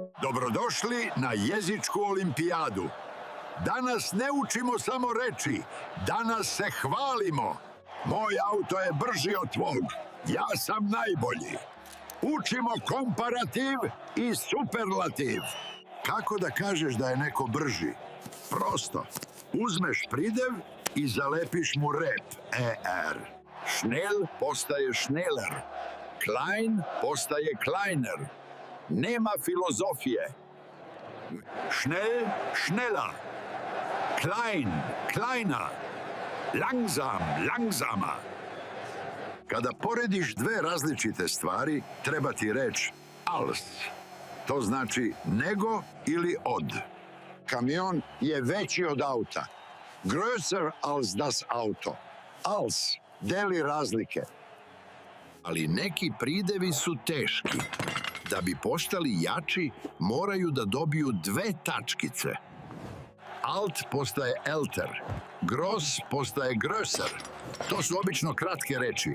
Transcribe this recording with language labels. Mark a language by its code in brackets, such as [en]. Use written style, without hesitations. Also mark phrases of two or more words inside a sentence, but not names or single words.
[sr] Dobrodošli na jezičku olimpijadu. Danas ne učimo samo reči, danas se hvalimo. Moj auto je brži od tvog, ja sam najbolji. Učimo komparativ i superlativ. Kako da kažeš da je neko brži? Prosto. Uzmeš pridev i zalepiš mu rep, er. Schnell postaje schneller. Klein postaje kleiner. Nema filozofije. [de] Schnell, schneller. Klein, kleiner. Langsam, langsamer. [sr] Kada porediš dve različite stvari, treba ti reč als. To znači nego ili od. Kamion je veći od auta. [de] Größer als das Auto. [sr] Als deli razlike. Ali neki pridevi su teški. Da bi postali jači, moraju da dobiju dve tačkice. Alt postaje elter. Gross postaje größer. To su obično kratke reči.